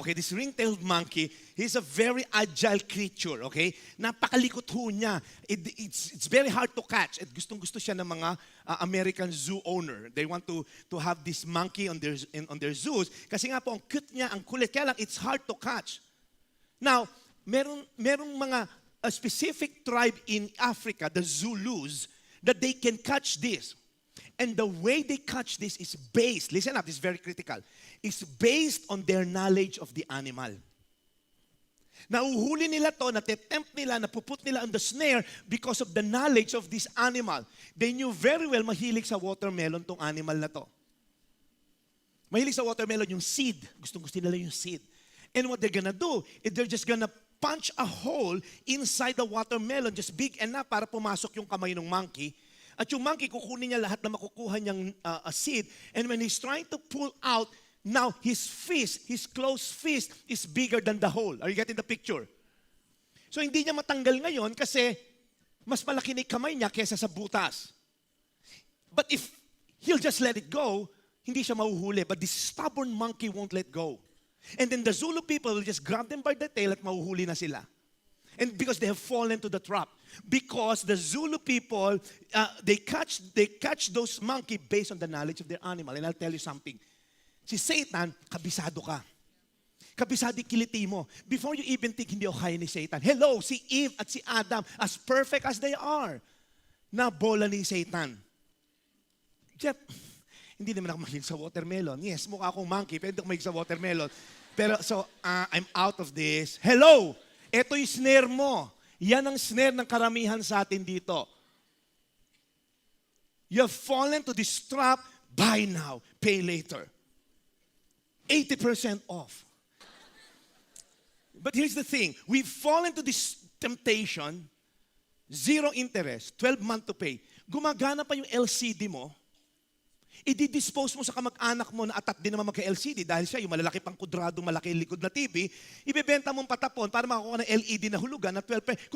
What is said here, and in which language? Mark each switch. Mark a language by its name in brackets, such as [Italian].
[English] Okay, this ring-tailed monkey, he's a very agile creature, okay? [Filipino] Napakalikot ho niya. [English] It's very hard to catch. [Filipino] At gustong-gusto siya ng mga American zoo owner. [English] They want to have this monkey on their zoos. [Filipino] Kasi nga po, ang cute niya, ang kulit. Kaya lang, [English] it's hard to catch. Now, merong mga a specific tribe in Africa, the Zulus, that they can catch this. And the way they catch this is based, listen up, this is very critical, is based on their knowledge of the animal. [Filipino] Nauhuli nila to, natitempt nila, napuput nila on the snare [English] because of the knowledge of this animal. They knew very well [Filipino] mahilig sa watermelon tong animal na to. Mahilig sa watermelon yung seed. Gustong-gusto nila yung seed. [English] And what they're gonna do is they're just gonna punch a hole inside the watermelon, just big enough [Filipino] para pumasok yung kamay ng monkey. At yung monkey, kukunin niya lahat na makukuha niyang seed. [English] And when he's trying to pull out, now his fist, his closed fist, is bigger than the hole. Are you getting the picture? [Filipino] So hindi niya matanggal ngayon kasi mas malaki na yung kamay niya kesa sa butas. [English] But if he'll just let it go, [Filipino] hindi siya mahuhuli. [English] But this stubborn monkey won't let go. And then the Zulu people will just grab them by the tail [Filipino] at mahuhuli na sila. [English] And because they have fallen to the trap. Because the Zulu people, they catch those monkey based on the knowledge of their animal. And I'll tell you something. [Filipino] Si Satan, kabisado ka. Kabisado kiliti mo. [English] Before you even think [Filipino] hindi ako kaya ni Satan. Hello, si Eve at si Adam, [English] as perfect as they are, [Filipino] na bola ni Satan. Jeff, hindi naman ako mahilig sa watermelon. Yes, mukha akong monkey, pero hindi ako mahilig sa watermelon. Pero so, [English] I'm out of this. [Filipino] Hello! Ito yung snare mo. Yan ang snare ng karamihan sa atin dito. [English] You have fallen to this trap. Buy now, pay later. 80% off. But here's the thing. We fall into this temptation, zero interest, 12 months to pay. [Filipino] Gumagana pa yung LCD mo, i-dispose mo sa kamag-anak mo na atat din naman magka-LCD dahil siya yung malalaki pang kudrado, malaki likod na TV, ibebenta mong patapon para makakuha ng LED na hulugan na 12 pesos.